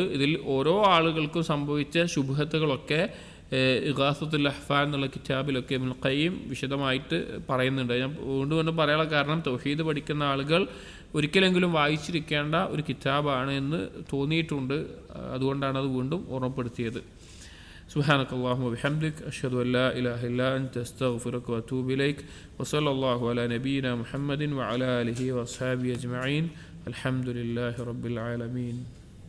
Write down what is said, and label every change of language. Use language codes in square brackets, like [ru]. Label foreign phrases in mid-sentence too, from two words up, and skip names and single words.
[ml] ഇതിൽ ഓരോ ആളുകൾക്കും സംഭവിച്ച ശുബ്ഹത്തുകളൊക്കെ ഇഗാസത്തുൽ ലഹ്ഫാൻ എന്നുള്ള കിതാബിലൊക്കെ ഇബ്നുൽ ഖയ്യിം വിശദമായിട്ട് പറയുന്നുണ്ട്. ഞാൻ വീണ്ടും പറയാനുള്ള കാരണം, തൗഹീദ് പഠിക്കുന്ന ആളുകൾ ഒരിക്കലെങ്കിലും വായിച്ചിരിക്കേണ്ട ഒരു കിതാബാണ് എന്ന് തോന്നിയിട്ടുണ്ട്. അതുകൊണ്ടാണ് അത് വീണ്ടും ഓർമ്മപ്പെടുത്തിയത്. [ar] سبحانك اللهم وبحمدك أشهد أن لا إله إلا أنت أستغفرك وأتوب إليك وصلى الله على نبينا محمد وعلى آله وأصحابه أجمعين الحمد لله رب العالمين.